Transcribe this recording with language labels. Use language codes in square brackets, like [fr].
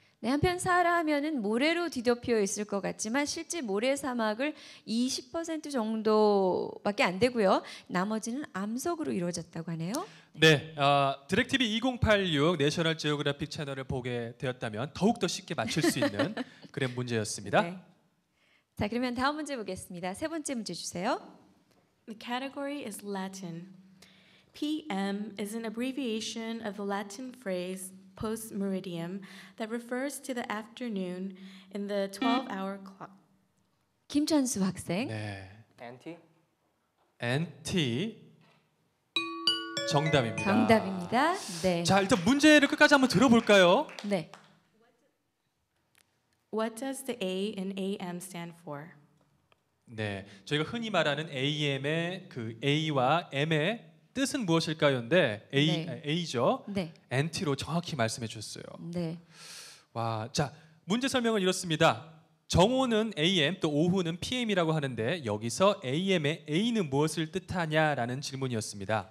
[ko] 네, 한편 사하라 하면은 모래로 뒤덮여 있을 것 같지만 실제 모래 사막을 20% 정도밖에 안 되고요. 나머지는 암석으로 이루어졌다고 하네요. 네, 디렉티비 2086 내셔널 지오그래픽 채널을 보게 되었다면 더욱 더 쉽게 맞출 수 있는 그런 문제였습니다. 네. 자, 그러면 다음 문제 보겠습니다. 세 번째 문제 주세요. [en] The category is Latin. PM is an abbreviation of the Latin phrase post meridium that refers to the afternoon in the 12-hour clock. [ko] 김찬수 학생. 네. [en] anti? [ko] anti 정답입니다. 정답입니다. 네. 자, 일단 문제를 끝까지 한번 들어볼까요? 네. [en] What does the A in AM stand for? [ko] 네, 저희가 흔히 말하는 AM의 그 A와 M의 뜻은 무엇일까요?인데 네. A죠. 네. anti로 정확히 말씀해 주셨어요. 네. 와, 자 문제 설명은 이렇습니다. 정오는 AM 또 오후는 PM이라고 하는데 여기서 AM의 A는 무엇을 뜻하냐라는 질문이었습니다.